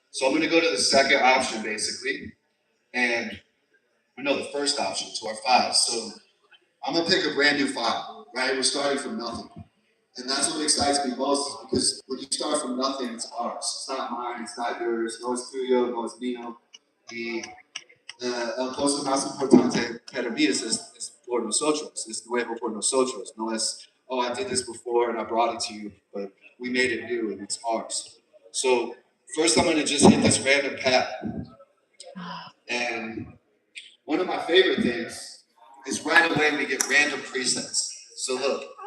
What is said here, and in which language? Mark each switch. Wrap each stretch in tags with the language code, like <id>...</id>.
<en>So I'm gonna go to the second option basically, and the first option to our files. So I'm gonna pick a brand new file, right? We're starting from nothing. And that's what excites me most is because when you start from nothing, it's ours. It's not mine, it's not yours,</en> <es>no es tuyo, no es mío. Y el cosa más importante para mí es por nosotros, es nuevo por nosotros. No es,</es> <en>oh, I did this before and I brought it to you, but we made it new and it's ours. So first I'm gonna just hit this random pad. And one of my favorite things is right away we get random presets. So look.</en>